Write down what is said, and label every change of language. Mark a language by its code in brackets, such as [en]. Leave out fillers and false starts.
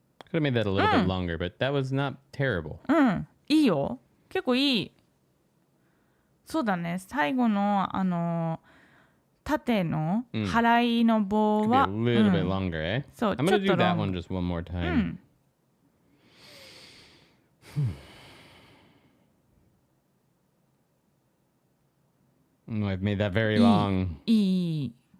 [en] Could have made that a little bit longer, but that was not terrible. [ja] いいよ。結構いい。そうだね。最後の縦の払いの棒は、 [en] a little bit longer, eh? [ja] そう、 [en] I'm gonna do that one just one more time. I've made that very long. [ja] いい。